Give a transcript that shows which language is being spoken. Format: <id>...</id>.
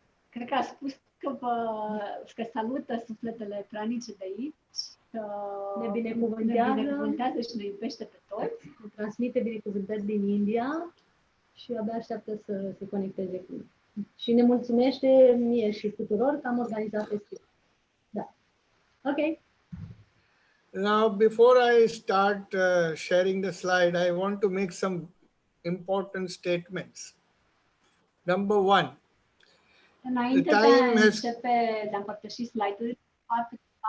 <ro>Cred că a spus că salută sufletele pranice de aici, că ne binecuvântează și ne iubește pe toți, ne transmite binecuvântări din India și abia așteaptă să se conecteze cu noi. Și ne mulțumește mie și tuturor că am organizat festivalul. Da. Ok.</ro> <en>Now, before I start sharing the slide, I want to make some important statements. Number one,</en> <ro>înainte de a începe de a împărtăși slide-ul, fac</ro>